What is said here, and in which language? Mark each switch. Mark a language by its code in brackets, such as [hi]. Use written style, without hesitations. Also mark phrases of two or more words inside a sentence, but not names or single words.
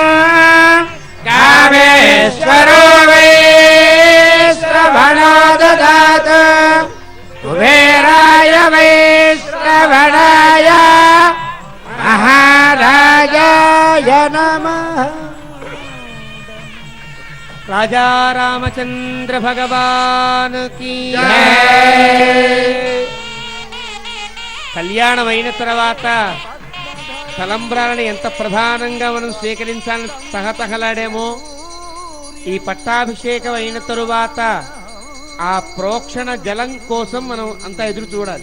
[sa] कामेश्वरो वै श्रवणो ददातु कुबेराय वै श्रवणाय महाराजाय नमः। [hi] राजा रामचंद्र भगवान की [te] కళ్యాణమైన తర్వాత తలంబ్రాలను ఎంత ప్రధానంగా మనం స్వీకరించాలని తహతహలాడేమో ఈ పట్టాభిషేకం అయిన తరువాత ఆ ప్రోక్షణ జలం కోసం మనం అంతా ఎదురు చూడాలి.